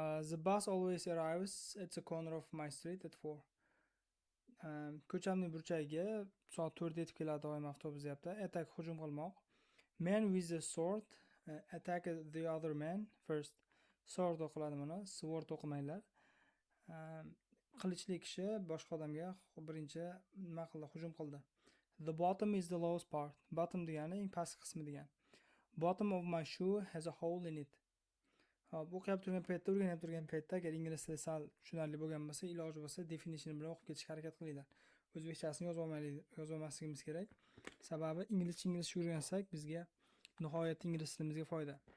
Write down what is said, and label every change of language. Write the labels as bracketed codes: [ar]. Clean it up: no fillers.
[en] The bus always arrives at the corner of my street at 4. [uz] Ko'chamning burchagiga soat 4 da yetib keladi doim avtobus deyapti. Attack, hujum qilmoq. [en] Man with a sword attack the other man first. [uz] Sword o'qiladi buni, sword o'qimanglar. Qilichli kishi boshqa odamga birinchi nima qildi? Hujum qildi. The bottom is the lowest part. Bottom degani eng pastki qismi degan. [en] Bottom of my shoe has a hole in it. [uz] Hop, o'qib turgan paytda, o'rganib turgan paytda agar ingliz tili sal tushunarli bo'lgan bo'lsa, iloji bo'lsa definition bilan o'qib ketishga harakat qilinglar. O'zbekchasini yozolmasligimiz kerak. Sababi inglizcha o'rgansak bizga nihoyatda ingliz tilimizga foyda.